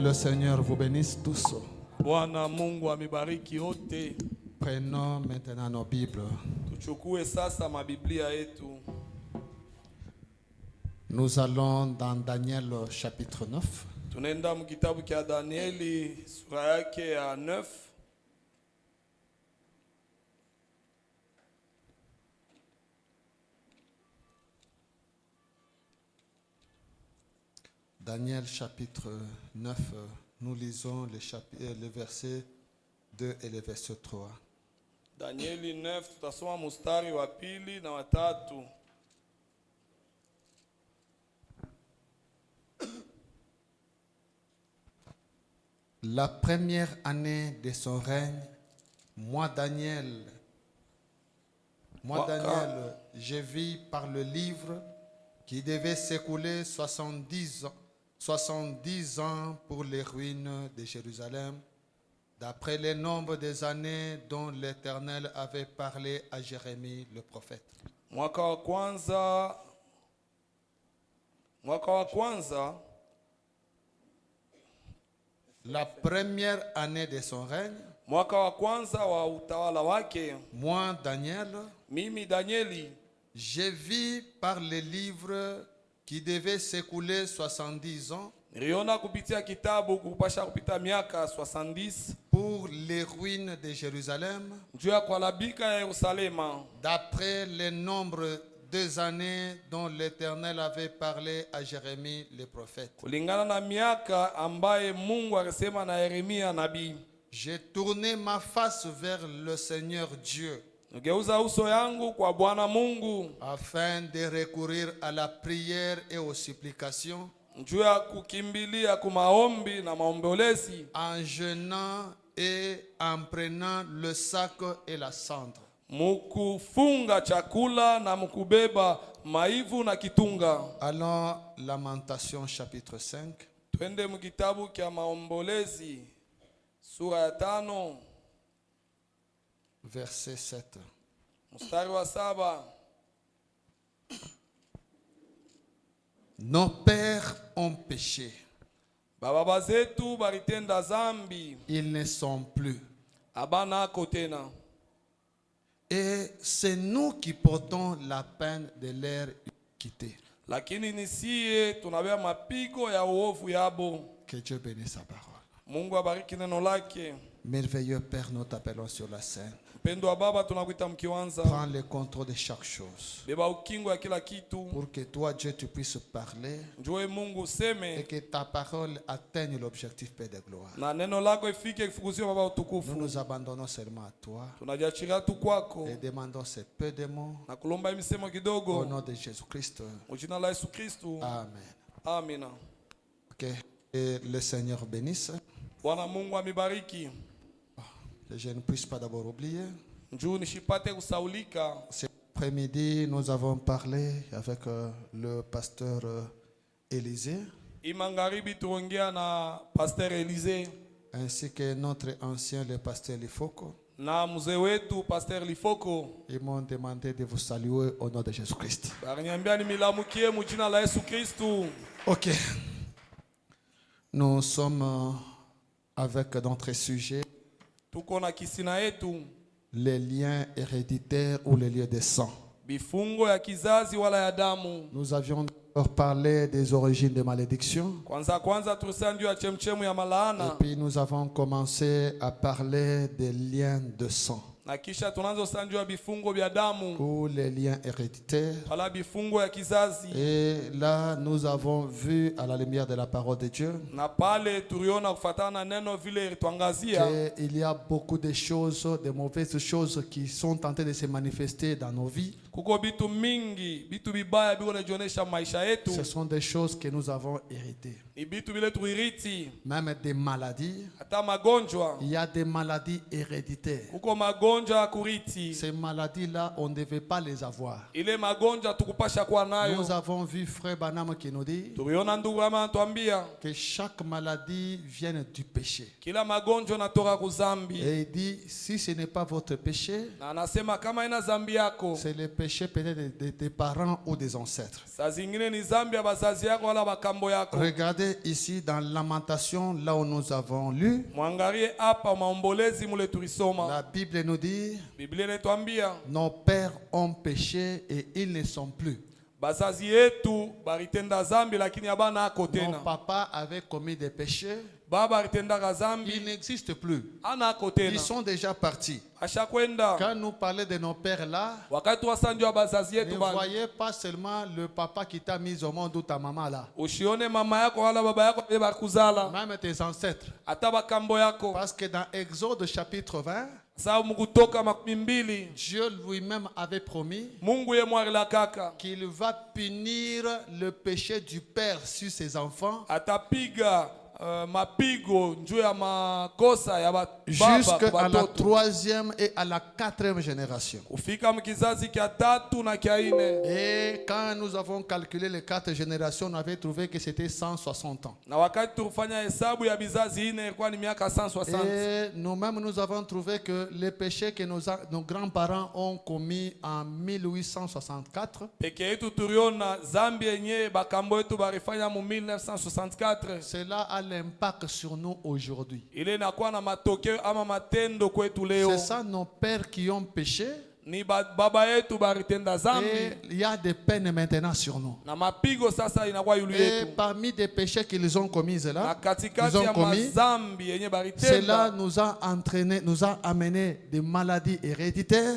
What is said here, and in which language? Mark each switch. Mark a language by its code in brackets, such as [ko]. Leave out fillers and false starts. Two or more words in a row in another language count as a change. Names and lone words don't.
[fr] le Seigneur vous bénisse tous. [sw] Bwana Mungu amebariki wote. [fr] Prenons maintenant nos Bibles. [sw] Tuchukue sasa mabiblia yetu. [fr] Nous allons dans Daniel chapitre 9. [sw] Tunaenda mkitabu cha Danieli sura yake ya 9. [fr] Daniel chapitre 9, nous lisons les versets 2 et le verset 3. [sw] Danieli 9 tutasoma mstari wa 2 na wa 3. [fr] La première année de son règne, moi Daniel, j'ai vu par le livre qui devait s'écouler 70 ans pour les ruines de Jérusalem, d'après le nombre des années dont l'Éternel avait parlé à Jérémie le prophète. [sw] Mwaka wa kwanza [fr] la première année de son règne, [sw] mwaka wa kwanza wa utawala wake, [fr] moi Daniel, [sw] mimi Danieli, [fr] j'ai vu par le livre qui devait s'écouler 70 ans [sw] niliona kupitia kitabu kupasha kupita miaka 70 [fr] pour les ruines de Jérusalem, [sw] juu ya kuharibika ya Yerusalema, [fr] d'après le nombre des années dont l'Éternel avait parlé à Jérémie le prophète. [sw] kulingana na miaka ambaye Mungu alisema na Yeremia nabii. [fr] J'ai tourné ma face vers le Seigneur Dieu [sw] Nigeuza uso yangu kwa Bwana Mungu [fr] afin de recourir à la prière et aux supplications, [sw] juu ya kukimbilia kwa maombi na maombolezi, [fr] en jeûnant et en prenant le sac et la cendre. [sw] mukufunga chakula na mukubeba maivu na kitunga. [fr] Allons, Lamentation chapitre 5. [sw] Twende mkitabu kia maombolezi sura ya 5 [fr] verset 7. [sw] mstari wa 7. [fr] Nos pères ont péché, [sw] Baba zetu baritenda zambi, [fr] ils ne sont plus. [sw] abanako tena. [fr] Et c'est nous qui portons la peine de leur quitter. [sw] Lakini nisiye tunabeba mapigo ya uovu yabo. [fr] Que Dieu bénisse sa parole. [sw] Mungu abariki neno lake. [fr] Merveilleux Père, nous t'appelons sur la scène. [sw] Mpendo wa Baba tunakuita mkiwanza. [fr] Prends le contrôle de chaque chose. [sw] Beba ukingo ya kila kitu. [fr] Pour que toi, Dieu, tu puisses parler. [sw] Njoo Mungu [fr] Et [sw] useme [fr] que ta parole atteigne l'objectif, Père de gloire. [sw] na neno lako ifike kifukuzio Baba [fr] Nous [sw] utukufu. [fr] nous abandonnons seulement à toi. [sw] Tunajiachilia tu kwako [fr] Et demandons ces peu de mots. [sw] na kulomba misemo [fr] Au [sw] kidogo [fr] nom de Jésus-Christ. [sw] kwa jina la Yesu Kristo. [fr] Amen. [sw] Amina. [fr] Ok. Et le Seigneur bénisse. [sw] Bwana Mungu amibariki. [fr] Que je ne puisse pas d'abord oublier. [sw] Njoo nishipate kusaulika. [fr] Cet après-midi, nous avons parlé avec le pasteur Élisée, [sw] Imangaribi tuongea na Pasteur Elise [fr] ainsi que notre ancien, le pasteur Lifoko. [sw] na mzee wetu Pasteur Lifoko. [fr] Ils m'ont demandé de vous saluer au nom de Jésus-Christ. [sw] Bariniambia nimilamukie mu jina la Yesu Kristo. [fr] Ok. Nous sommes avec notre sujet, [sw] Tuko na kisina yetu [fr] les liens héréditaires ou les liens de sang. [sw] bifungo ya kizazi wala ya damu. [fr] Nous avions parlé des origines des malédictions. [sw] Kwanza tulisema ndio ya chemchemu ya [fr] Et [sw] malaana, [fr] puis nous avons commencé à parler des liens de sang [sw] na kisha tunaanza sasa ndio ya bifungo vya damu [fr] ou les liens héréditaires. [sw] wala bifungo ya kizazi. [fr] Et là, nous avons vu à la lumière de la parole de Dieu [sw] Na pale tuliona kufatana na neno vile tuangazia [fr] qu'il y a beaucoup de choses, de mauvaises choses qui sont tentées de se manifester dans nos vies. [sw] kuko bitu mingi, bitu bibaya biko najionesha maisha yetu. [fr] Ce sont des choses que nous avons héritées. [sw] Ni bitu vile tuiriti, [fr] Même des maladies. [sw] hata magonjwa. [fr] Il y a des maladies héréditaires. [sw] Kuko magonjwa ya kuriti. [fr] Ces maladies-là, on ne devait pas les avoir. [sw] Ile magonjwa tukupasha kuwa nayo. [fr] Nous avons vu Frère Banam qui nous dit [sw] Tuliona ndugu kama anatuambia [fr] que chaque maladie vient du péché. [sw] kila magonjwa natoka kuzambi. [fr] Et il dit, si ce n'est pas votre péché, [sw] Na anasema kama ina zambi yako, [fr] c'est le péché péché peut-être des parents ou des ancêtres. [sw] Saa zingine ni zambi ya bazazi yako wala bakambo yako. [fr] Regardez ici dans Lamentation, là où nous avons lu. [sw] Mwangalie hapa maombolezi mule tulisoma. [fr] La Bible nous dit, [sw] Biblia inatuambia [fr] nos pères ont péché et ils ne sont plus. [sw] bazazi yetu baritenda zambi lakini abana ako [fr] Nos [sw] tena. [fr] papas avaient commis des péchés. [sw] Baba aritenda [fr] Ils [sw] zambi [fr] n'existent plus. [sw] ana ako [fr] Ils [sw] tena. [fr] sont déjà partis. [sw] Ashakwenda. [fr] Quand nous parlons de nos pères là, [sw] Wakati wasanjwa bazazi [fr] ne [sw] yetu bana. [fr] voyez pas seulement le papa qui t'a mis au monde ou ta maman là. [sw] Usione mama yako wala baba yako bakuzala. [fr] Même tes ancêtres. [sw] Hata bakambo yako. [fr] Parce que dans Exode chapitre 20, [sw] Saa mukutoka 12 [fr] Dieu lui-même avait promis [sw] Mungu ye mwarila kaka [fr] qu'il va punir le péché du père sur ses enfants [sw] atapiga mapigo njuu ya makosa ya baba [fr] jusqu'à [sw] kwa [fr] la [sw] watoto [fr] 3e et à la 4e génération. [sw] kufika mkizazi kia 3 na kia 4. [fr] Et quand nous avons calculé les 4 générations, on avait trouvé que c'était 160 ans. [sw] Na wakati tulifanya hesabu ya bizazi 4 ilikuwa ni miaka 160. [fr] Et nous-mêmes, nous avons trouvé que les péchés que nos grands-parents ont commis en 1864, [sw] Peke yetu tuliona zambi yenye bakambo yetu barifanya mu 1964 [fr] cela a l'impact sur nous aujourd'hui. [sw] ile inakuwa na matokeo ama matendo kwetu leo. [fr] C'est ça nos pères qui ont péché. [sw] Ni baba yetu baritenda zambi [fr] Et il y a des peines maintenant sur nous. [sw] na mapigo sasa inakuwa yulu [fr] Et [sw] yetu. [fr] parmi des péchés qu'ils ont commis [sw] Na [fr] là, [sw] katikati [fr] ils ont [sw] ya [fr] commis, [sw] mazambi yenye [fr] cela [sw] baritenda [fr] nous a entraîné, nous a amené des maladies héréditaires.